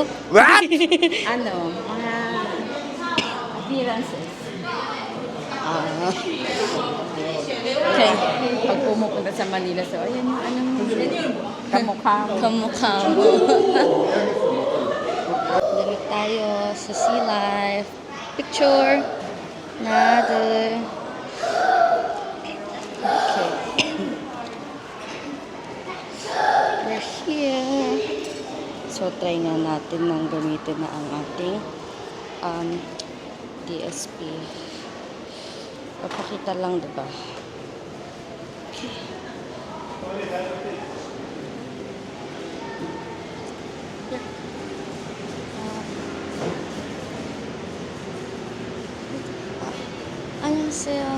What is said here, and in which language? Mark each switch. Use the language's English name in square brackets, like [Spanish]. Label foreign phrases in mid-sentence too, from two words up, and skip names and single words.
[Filipino] Ano? Mga appearances. Okay. Pag pumupunta sa Manila, so ayan yung anong kamukha mo. Kamukha mo. Damit tayo sa [English] sea life. Picture. Another. Okay. We're here. [Filipino] So, try nga natin nang gamitin na ang ating DSP. Papakita lang, diba? Okay. [Korean] 안녕하세요.